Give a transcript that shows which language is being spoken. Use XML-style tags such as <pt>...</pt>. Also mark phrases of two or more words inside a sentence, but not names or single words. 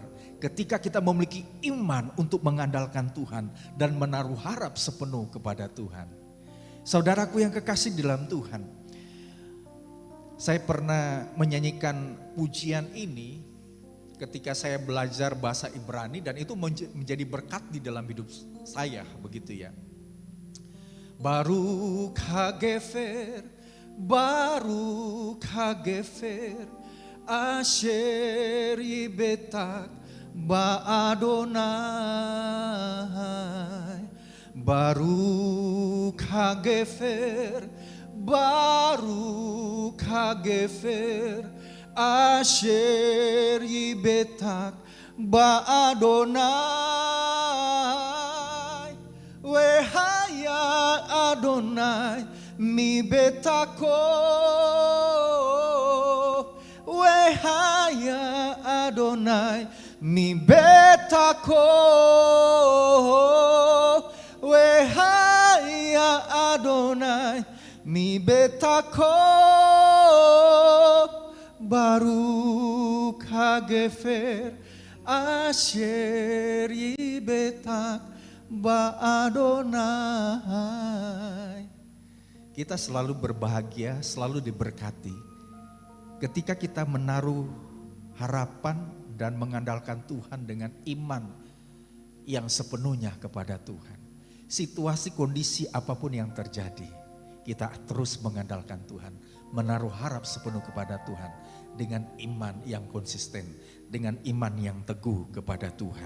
<id>Ketika kita memiliki iman untuk mengandalkan Tuhan dan menaruh harap sepenuh kepada Tuhan. Saudaraku yang kekasih dalam Tuhan, saya pernah menyanyikan pujian ini ketika saya belajar bahasa Ibrani dan itu menjadi berkat di dalam hidup saya, begitu ya.</id> <he>ברוך הגבר, ברוך הגבר, אשר יבטח ביהוה. ברוך הגבר, ברוך הגבר, אשר יבטח ביהוה. והיה יהוה מבטחו, והיה יהוה מבטחו, והיה יהוה מבטחו. ברוך הגבר אשר יבטח ביהוה.</he> <id>Kita selalu berbahagia, selalu diberkati ketika kita menaruh harapan dan mengandalkan Tuhan dengan iman yang sepenuhnya kepada Tuhan. Situasi kondisi apapun yang terjadi, kita terus mengandalkan Tuhan, menaruh harap sepenuh kepada Tuhan dengan iman yang konsisten, dengan iman yang teguh kepada Tuhan.</id>